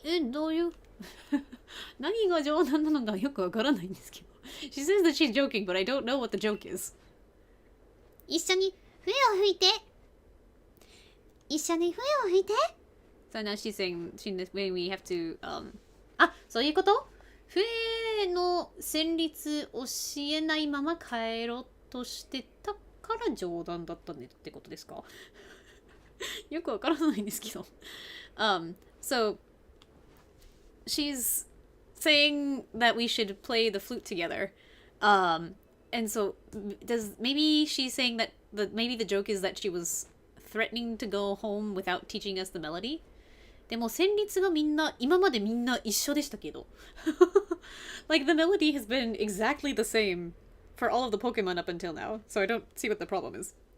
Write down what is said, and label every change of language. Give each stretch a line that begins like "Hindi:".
Japanese: どういう何が冗談なのかよくわからないんですけど。
English: She says that she's joking, but I don't know what the joke is.
Japanese: 一緒に笛を吹いて。一緒に笛を吹いて。
English: So now she's saying when we have to,
Japanese: そういうこと？笛の旋律教えないまま帰ろうとしてたから冗談だったねってことですか？よくわからないんですけど。
English: So she's saying that we should play the flute together. And so maybe she's saying that maybe the joke is that she was threatening to go home without teaching us the melody.
Japanese: でも旋律が今までみんな一緒でしたけど。
English: Like the melody has been exactly the same for all of the Pokemon up until now, so I don't see what the problem is.